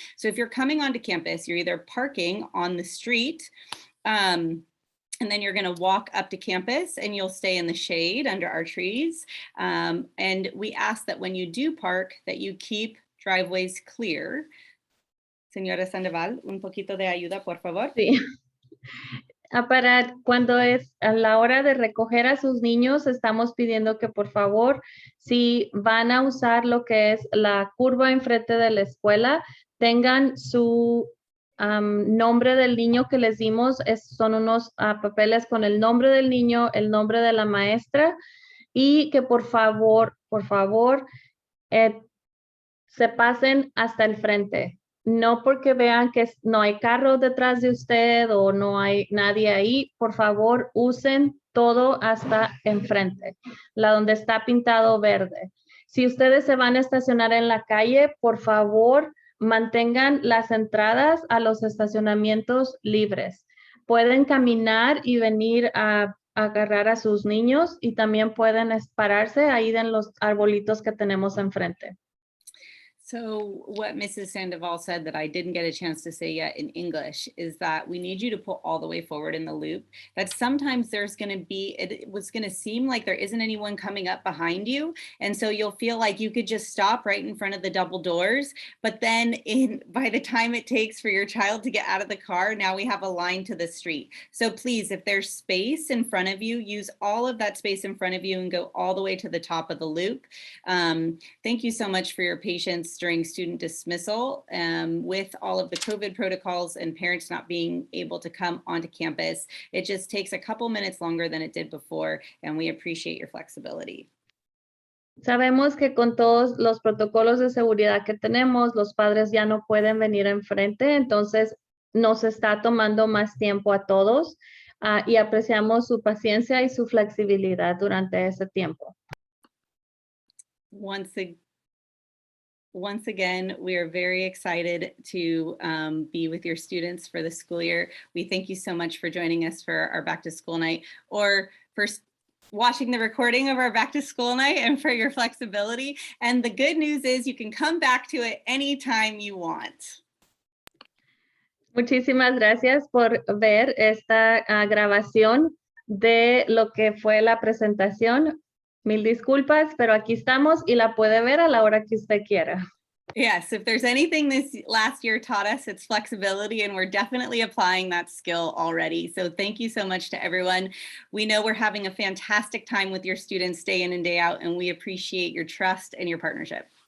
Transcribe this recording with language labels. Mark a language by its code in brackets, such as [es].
[en] So if you're coming onto campus, you're either parking on the street and then you're going to walk up to campus and you'll stay in the shade under our trees. And we ask that when you do park, that you keep driveways clear. [es] Señora Sandoval, un poquito de ayuda, por favor. Sí. Para cuando es a la hora de recoger a sus niños, estamos pidiendo que por favor, si van a usar lo que es la curva enfrente de la escuela, tengan su nombre del niño que les dimos. Son unos papeles con el nombre del niño, el nombre de la maestra, y que por favor, se pasen hasta el frente. No porque vean que no hay carro detrás de usted o no hay nadie ahí, por favor usen todo hasta enfrente, la donde está pintado verde. Si ustedes se van a estacionar en la calle, por favor mantengan las entradas a los estacionamientos libres. Pueden caminar y venir a agarrar a sus niños y también pueden pararse ahí en los arbolitos que tenemos enfrente. [en] So what Mrs. Sandoval said that I didn't get a chance to say yet in English is that we need you to pull all the way forward in the loop. That sometimes there's going to be, it was going to seem like there isn't anyone coming up behind you. And so you'll feel like you could just stop right in front of the double doors. But then by the time it takes for your child to get out of the car, now we have a line to the street. So please, if there's space in front of you, use all of that space in front of you and go all the way to the top of the loop. Thank you so much for your patience during student dismissal with all of the COVID protocols and parents not being able to come onto campus. It just takes a couple minutes longer than it did before, and we appreciate your flexibility. [es] Sabemos que con todos los protocolos de seguridad que tenemos, los padres ya no pueden venir enfrente, entonces nos está tomando más tiempo a todos y apreciamos su paciencia y su flexibilidad durante ese tiempo. [en] Once again, we are very excited to be with your students for the school year. We thank you so much for joining us for our back to school night, or for watching the recording of our back to school night, and for your flexibility. And the good news is you can come back to it anytime you want. [es] Muchísimas gracias por ver esta grabación de lo que fue la presentación. Mil disculpas, pero aquí estamos y la puede ver a la hora que usted quiera. [en] Yes, if there's anything this last year taught us, it's flexibility, and we're definitely applying that skill already. So thank you so much to everyone. We know we're having a fantastic time with your students day in and day out, and we appreciate your trust and your partnership.